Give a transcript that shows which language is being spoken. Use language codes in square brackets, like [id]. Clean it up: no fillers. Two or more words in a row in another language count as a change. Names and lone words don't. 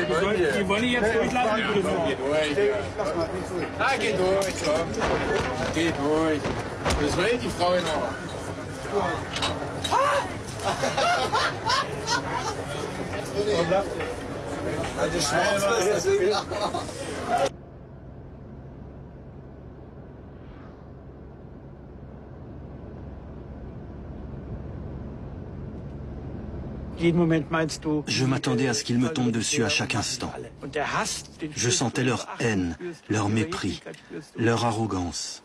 [de] Die wollen jetzt durchlassen. Na, geh durch, komm. Geh durch. Das will die Frau noch. Also schwarz [fr] Je m'attendais à ce qu'ils me tombent dessus à chaque instant. Je sentais leur haine, leur mépris, leur arrogance.